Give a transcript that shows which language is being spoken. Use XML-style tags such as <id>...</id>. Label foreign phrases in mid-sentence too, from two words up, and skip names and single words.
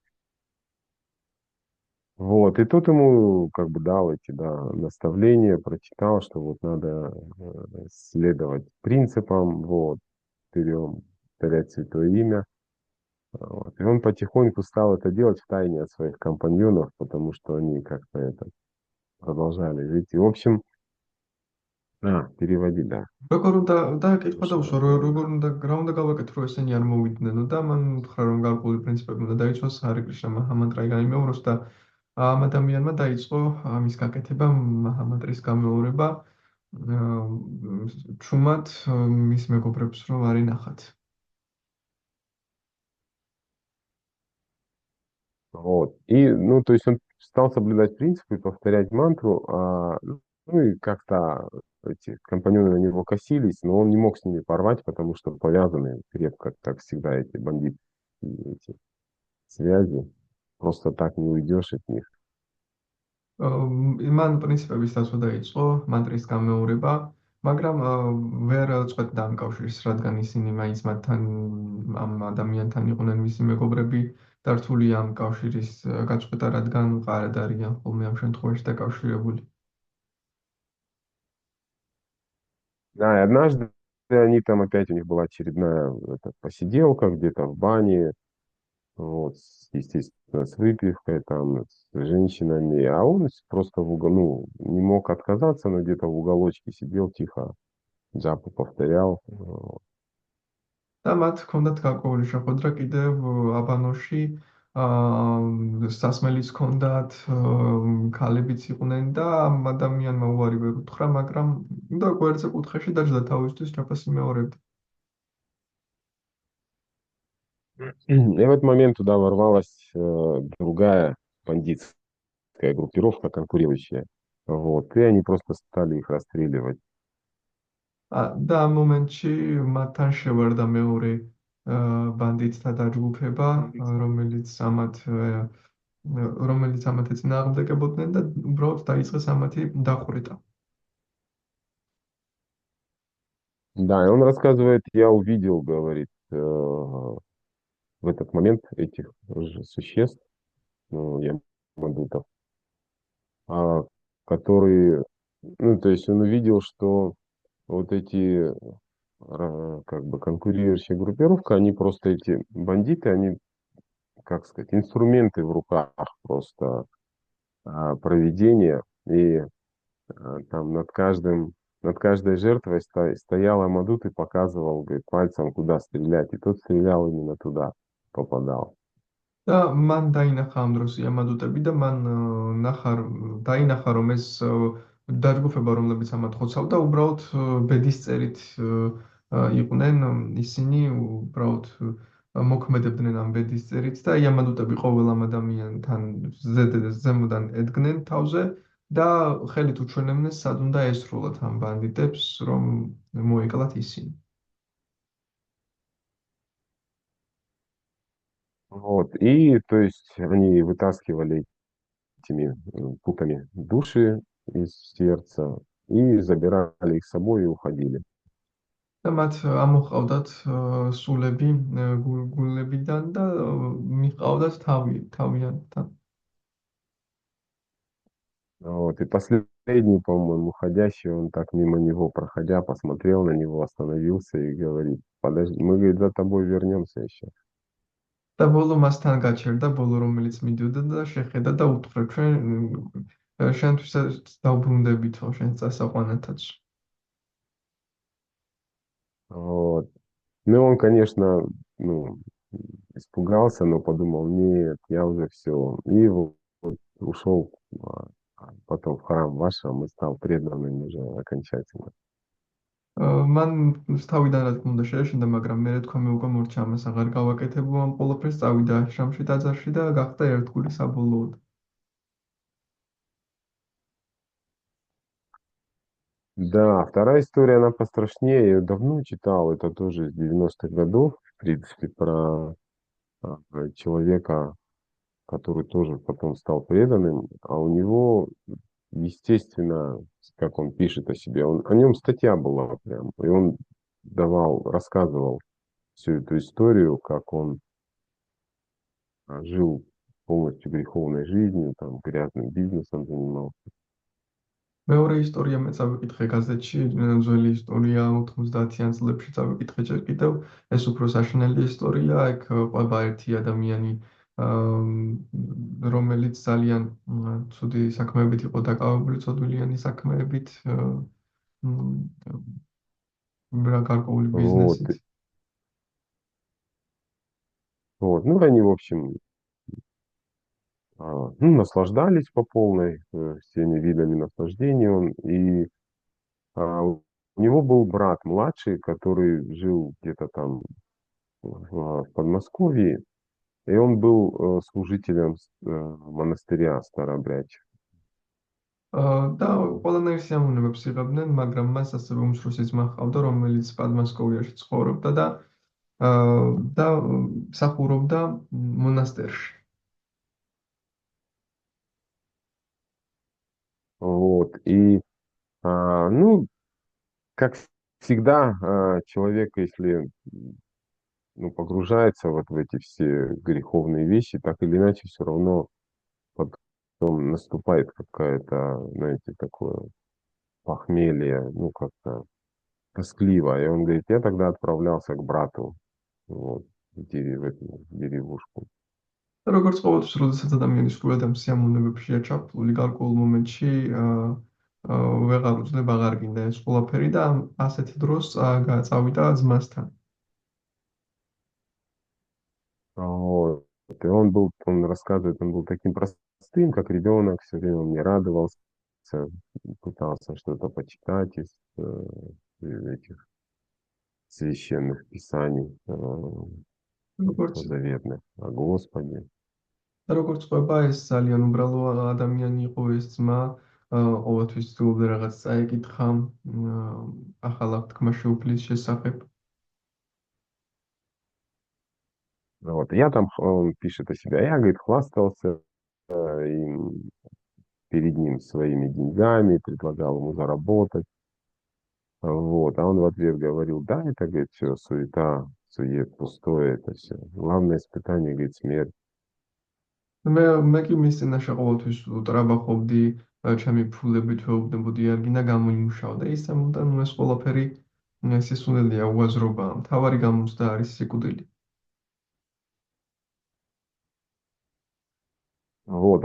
<ru>Вот, и тут ему как бы дал эти, да, наставления, прочитал, что вот надо следовать принципам, вот, берем, повторять Святое Имя. Вот. И он потихоньку стал это делать в тайне от своих компаньонов, потому что они как-то это продолжали жить. И, в общем, переводи, да,</ru> <ka>როგორ უნდა</ka> <ru>то,</ru> <ka>დააკითხა და</ka> <ru>что</ru> <ka>უშვა როგორ უნდა რა უნდა გავაკეთო რომ ესენი არ მოვიდნენ და მან უთხრა რომ გარკვეული პრინციპები უნდა დაიცვას ჰარი კრიშნა მაჰამანტრა გაიმეოროს და ამ ადამიანმა დაიწყო ამის გაკეთება მაჰამანტრის გამეორება ჩუმად მის მეგობრებს რომ არ ინახათ.</ka> <ru>вот. И, ну, то есть он стал соблюдать принципы, повторять мантру, ну и как-то эти компаньоны на него косились, но он не мог с ними порвать, потому что повязаны крепко, как всегда, эти бандитские эти связи. Просто так не уйдешь от них.</ru> <ka>მან პრინციპების დაცვა დაიწყო, მანტრის გამეორება, მაგრამ ვერ წყვეტდა ამ კავშირს, რადგან ისინი მაინც მათთან ამ ადამიანთან იყვნენ მისი მეგობრები და რთული ამ კავშირის გაწყვეტა, რადგან მყარად არიან ხოლმე ამ შემთხვევაში დაკავშირებული.</ka> <ru>Да, и однажды они там опять, у них была очередная посиделка где-то в бане, вот, естественно, с выпивкой, там, с женщинами, а он просто ну, не мог отказаться, но где-то в уголочке сидел тихо, джапу повторял.</ru> <ka>და მათ ჰქონდათ გარკვეული შეხვედრა კიდევ აბანოში, სასმელიც ჰქონდათ, ქალებიც იყვნენ და ამ ადამიანმა უარი ვერ უთხრა, მაგრამ უნდა გვერდზე კუთხეში დაჯდა თავისთვის ჯაფას იმეორებდა.</ka> <ru>И в этот момент туда ворвалась другая бандитская группировка, конкурирующая. Вот, и они просто стали их расстреливать.</ru> <ka>და ამ მომენტში მათთან შევარდა მეორე ბანდიტთა დაჯგუფება, რომელიც ამათ ეწინააღმდეგებოდნენ და უბრალოდ დაიწყეს ამათი დახვრეტა.</ka> <ru>Да, и он рассказывает, я увидел, говорит, в этот момент этих существ, ну, ямадутов, а, которые, ну, то есть он увидел, что вот эти как бы конкурирующие группировка, они просто эти бандиты, они, как сказать, инструменты в руках просто проведения, и там над каждой жертвой стоял Амадут и показывал, говорит, пальцем, куда стрелять, и тот стрелял именно туда, попадал.</ru> <ka>და მან დაინახა ამ დროს იამადუტები და მან დაინახა რომ ეს დაჯგუფება რომლებიც ამათ ხოცავდა უბრალოდ ბედისწერით იყვნენ ისინი უბრალოდ მოქმედებდნენ ამ ბედისწერით და იამადუტები ყოველ ამ ადამიანთან ზემოდან ედგნენ თავზე და ხელით უჩვენებდნენ სად უნდა ესრულათ ამ ბანდიტებს რომ მოეკლათ ისინი.</ka> <ru>Вот, и то есть они вытаскивали этими путами души из сердца и забирали их с собой и уходили.</ru> <ka>და მათ ამოჰყავდათ სულები გულებიდან და მიჰყავდათ თავიანთან.</ka> <ru>Вот, и последний, по-моему, уходящий, он так мимо него проходя, посмотрел на него, остановился и говорит, подожди, мы, говорит, за тобой вернемся еще.</ru> <ka>და ბოლო მასთან გაჩერდა, ბოლო რომელიც მიდიოდა და შეხედა და უთხრა ჩვენ შენთვისაც დავბრუნდებითო შენს წასაყვანათაც.</ka> <ru>Вот. Ну, он, конечно, ну, испугался, но подумал, нет, я уже все. И вот ушел потом в храм вашего и стал преданным уже окончательно.</ru> <ka>მან თავიდან რა თქმა უნდა შეეშინდა, მაგრამ მე თქვა მე უკვე მორჩა ამას აღარ გავაკეთებო ამ ყველაფერს, წავიდა აშრამში ტაძარში და გახდა ერთგული საბოლოოდ.</ka> <ru>Да, вторая история, она пострашнее. Я её давно читал. Это тоже из 90-х годов, в принципе, про человека, который тоже потом стал преданным. А у него, естественно, как он пишет о себе, о нем статья была прям. И он рассказывал всю эту историю, как он жил полностью греховной жизнью, там, грязным бизнесом занимался.</ru> <ka>მეორე ისტორია მე წავიკითხე გაზეთში, ძველი ისტორია 90-იან წლებში წავიკითხე ჯერ კიდევ. ეს უფრო საშინელი ისტორია, იქ ყვება ერთი ადამიანი, რომელიც ძალიან ცუდი საქმეებით იყო დაკავებული, ცოდვილიანი საქმეებით, გარკვეული</ka> <ru>Вот,</ru> <ka>ბიზნესით.</ka> <ru>вот. Ну, они, в общем, ну, наслаждались по полной всеми видами наслаждения. У него был брат младший, который жил где-то там в Подмосковье, и он был служителем монастыря Старообрядчик.</ru> <ka>და ყველანაირ სიამოვნებებს იღებდნენ, მაგრამ მას ასევე უმცროსი ძმა ჰყავდა, რომელიც პადმასკოვიაში ცხოვრობდა და მსახურობდა მონასტერში.</ka> <ru>Вот. Ну, как всегда, человек, если ну, погружается вот в эти все греховные вещи, так или иначе все равно потом наступает какая-то, знаете, такое похмелье, ну, как-то тоскливо. И он говорит, я тогда отправлялся к брату, вот, в эту деревушку.</ru> <ka>როგორც ყოველთვის, როდესაც ადამიანი სრულად ამ სიამოვნებებშია ჩაფლული, გარკვეულ მომენტში ვეღარ უძლებ აღარ გინდა ეს ყველაფერი და ასეთი დროს წავიდა ძმასთან.</ka> <ru>Вот. И он рассказывает, он был таким простым, как ребенок, все время он мне радовался, пытался что-то почитать из этих священных писаний</ru> <ka>როგორც</ka> <ru>заветных о Господе.</ru> <ka>და როგორც ყვება, ეს ძალიან უბრალო ადამიანი იყო ეს ძმა, ყოველთვის ცდილობდა რაღაც წაეკითხა, ახალ აღთქმა შეუფლის შესახებ.</ka> <ru>Вот. Он пишет о себе, я, говорит, хвастался им перед ним своими деньгами, предлагал ему заработать. Вот. А он в ответ говорил, да, это, говорит, все суета, сует, пустое, это все. Главное испытание, говорит, смерть.</ru> <ka>მე კი მის წინაშე ყოველთვის ტრაბახობდი, ჩემი ფულებით ვეუბნებოდი, არ გინდა გამოიმუშავო და ისე ეს ყველაფერი სისულელია, უაზრობაა. მთავარი გამოცდა არის სიკვდილი.</ka> <ru>Вот.</ru>